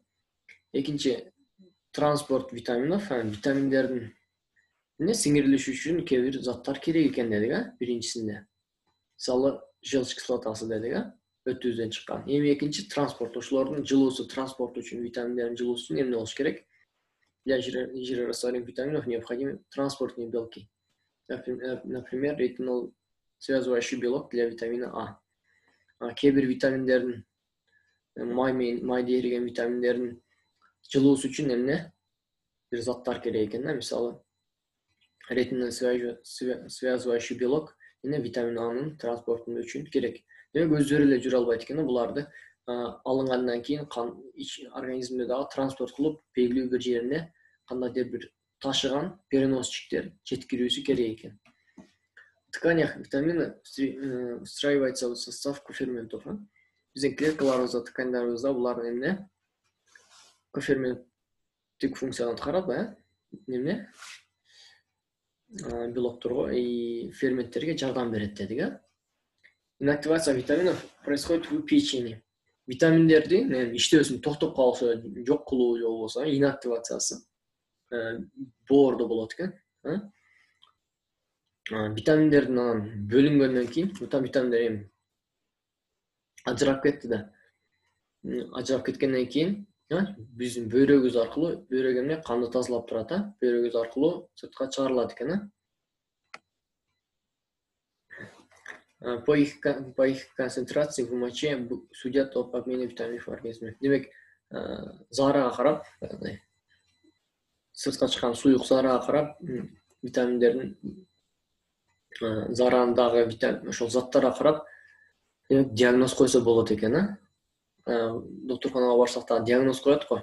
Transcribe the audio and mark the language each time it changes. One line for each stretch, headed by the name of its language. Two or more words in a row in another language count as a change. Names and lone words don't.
Kyrgyz: Экинчи,
Russian: транспорт витаминов,
Kyrgyz: витаминдердин сиңирилиши үчүн кээ бир заттар керек экен дедик, биринчисинде. Мисалы, желчь кислотасы дедик, өтүбүздөн чыккан. Эми экинчи, транспорт, ошолордун жылуусу, транспорт үчүн витаминдердин жылуусу эмне болуш керек?
Russian: Для жирорастворимых витаминов необходимы транспортные белки. Например, ретинол связывающий белок для витамина А.
Kyrgyz: Кээ бир витаминдердин майда эриген витаминдердин жылуусу үчүн эмне бир заттар керек экен, мисалы
Russian: ретинол связывающий белок
Kyrgyz: витамин Анын транспорту үчүн керек. Демек өздөрү эле жүрө албайт экен, буларды алынгандан кийин организмде дагы транспорт кылып белгилүү бир жерине кандайдыр бир ташыган переносчиктер жеткирүүсү керек экен.
Russian: В тканях витамины встраиваются в состав коферментов.
Kyrgyz: Биздин клеткаларыбызда, ткандарыбызда булардын эмне коферменттик функцияны аткарат, эмне белокторго и ферменттерге жардам берет дедик.
Russian: Инактивация витаминов происходит в печени.
Kyrgyz: Витаминдердин иштөөсүн токтоп калышы, жок кылуу же болбосо инактивациясы боордо болот экен. Витаминдердин бөлүнгөндөн кийин, витаминдер эми ажырап кетти да. Ажырап кеткенден кийин биздин бөйрөгүбүз аркылуу, бөйрөк эмне канды тазалап турат, бөйрөгүбүз аркылуу сыртка чыгарылат экен.
Russian: По их концентрации в моче судят об обмене витаминов в организме.
Kyrgyz: Демек, заарага карап, сыртка чыккан суюк заарага карап, витаминдердин заарандагы ошол заттарга карап диагноз койсо болот экен. Доктурканага барсак да диагноз коет го.